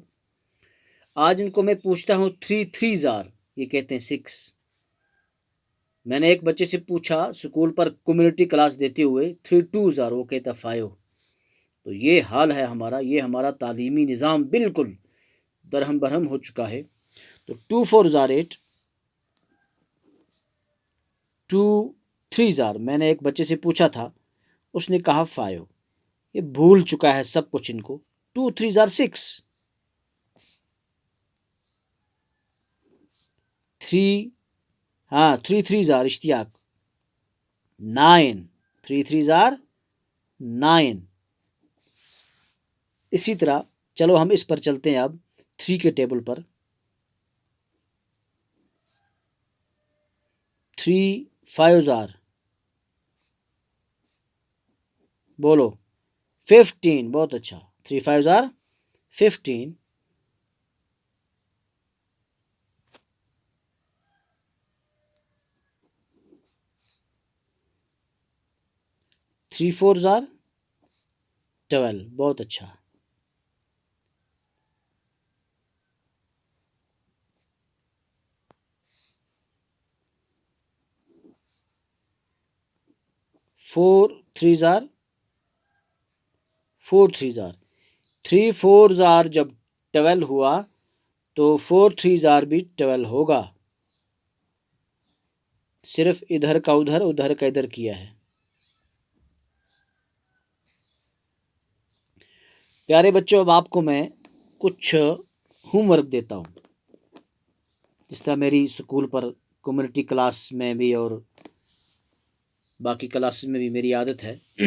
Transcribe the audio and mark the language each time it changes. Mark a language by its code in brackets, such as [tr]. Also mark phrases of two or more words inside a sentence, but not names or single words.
[ur] آج ان کو میں پوچھتا ہوں [en] 3 3s are، [ur] یہ کہتے ہیں 6۔ میں نے ایک بچے سے پوچھا اسکول پر [en] community class [ur] دیتے ہوئے [en] 3 2s are، [ur] وہ کہتا 5۔ تو یہ حال ہے ہمارا، یہ ہمارا تعلیمی نظام بالکل درہم برہم ہو چکا ہے۔ [en] تو 2 4s are 8، 2 3s are، [ur] میں نے ایک بچے سے پوچھا تھا، اس نے کہا 5۔ یہ بھول چکا ہے سب کچھ ان کو۔ [en] 2 3s are 6، 3 3s are اشتیاق 9، 3 3s are 9۔ [ur] اسی طرح چلو ہم اس پر چلتے ہیں اب 3 کے ٹیبل پر۔ [en] 3 5s are، بولو 15، [ur] بہت اچھا، [en] 3 5s are 15۔ 3 4s are 12، [ur] بہت اچھا۔ [en] 4 3s are 4 3s are 3 4s are [ur] جب 12 ہوا تو [en] 4 3s are [ur] بھی 12 ہوگا، صرف ادھر کا ادھر، ادھر کا ادھر کیا ہے۔ پیارے بچوں، اب آپ کو میں کچھ [en] home work [ur] دیتا ہوں، جس طرح میری اسکول پر [en] community class [ur] میں بھی اور باقی کلاسز میں بھی میری عادت ہے۔